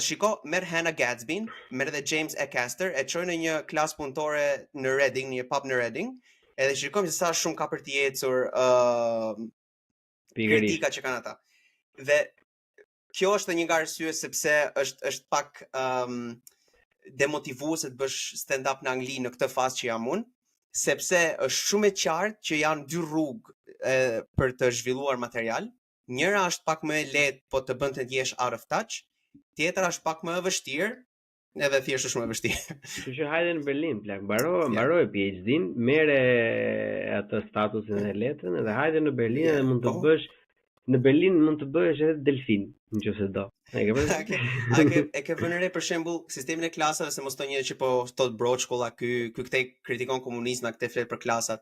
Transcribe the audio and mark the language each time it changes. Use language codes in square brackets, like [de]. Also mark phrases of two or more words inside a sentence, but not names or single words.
[sq] Shiko, merr Hannah Gadsby, merr edhe James Acaster, e çoj në një klasë punëtore në Reading, në një pub në Reading, edhe shikojmë se sa shumë ka për të ecur kritika që kanë ata. Dhe kjo është një nga arsye sepse është pak demotivuese të bësh stand-up në Angli në këtë fazë që jam unë, sepse është shumë e qartë që janë dy rrugë për të zhvilluar material. Njëra është pak më e lehtë, po të bën të jesh [en] out of touch. [sq] Tjetra është pak më e vështirë, edhe thjesht është shumë e vështirë. Kështu që hajde në Berlin, plak, mbaroj PhD-n, merre atë statusin e letrën dhe hajde në Berlin dhe mund të bësh në Berlin mund të bëhesh edhe delfin, nëse do. E ke vënë re për shembull sistemin e klasave, se mos të një që po thot broç shkolla ky këtej kritikon komunizmin, këtej flet për klasat.